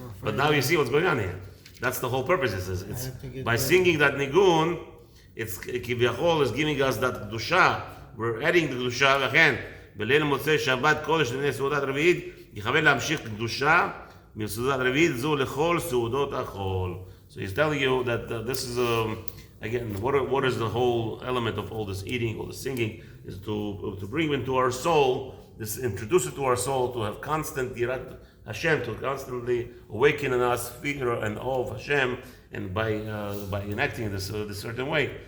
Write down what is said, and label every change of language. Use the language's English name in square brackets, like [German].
[English] But now you see what's going on here. That's the whole purpose. It's by singing that nigun, it's kiviyachol is giving us that kedusha. We're adding the kedusha again. [Hebrew] בליל מוצאי שבת קודש לפני סעודת רביעית, יכוון להמשיך קדושה מסעודת רביעית זו לכל סעודות החול. [English] So he's telling you that this is again what is the whole element of all this eating, all the singing, is to bring into our soul, introduce it to our soul, to have constant Yirat Hashem, to constantly awaken in us fear and awe of Hashem, and by enacting in this certain way.